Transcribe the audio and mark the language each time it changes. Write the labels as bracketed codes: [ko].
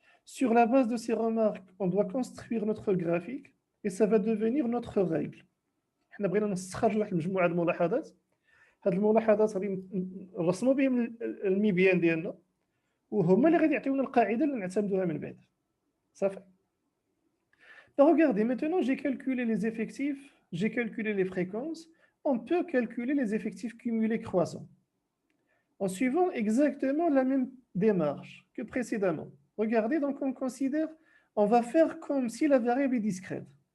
[fr] Sur la base de ces remarques, on doit construire notre graphique et ça va devenir notre règle. [ar] احنا بغينا نستخرج واحد المجموعه ديال الملاحظات. هاد الملاحظات غادي نرسموا بهم الميبيان ديالنا وهما اللي غادي يعطيونا القاعده اللي نعتمدوها من بعد. صافي. [fr] Regardez, maintenant j'ai calculé les effectifs, j'ai calculé les fréquences. On peut calculer les effectifs cumulés croissants en suivant exactement la même démarche que précédemment. Regardez, donc on considère, on va faire comme si la variable est discrète.